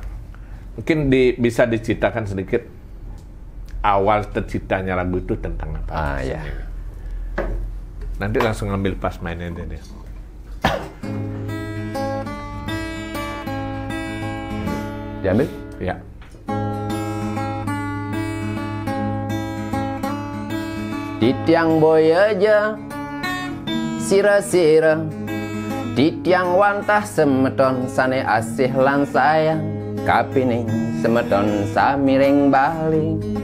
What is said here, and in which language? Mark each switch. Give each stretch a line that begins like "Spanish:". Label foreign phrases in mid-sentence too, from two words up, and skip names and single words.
Indonesian: Mungkin bisa diceritakan sedikit awal terciptanya lagu itu tentang apa? Ya. Nanti langsung ambil pas mainnya deh. Diambil? Ya.
Balinese: Titiang boy aja, sira-sira, titiang wantah semeton sane asih lan sayang, kapining semeton samiring bali.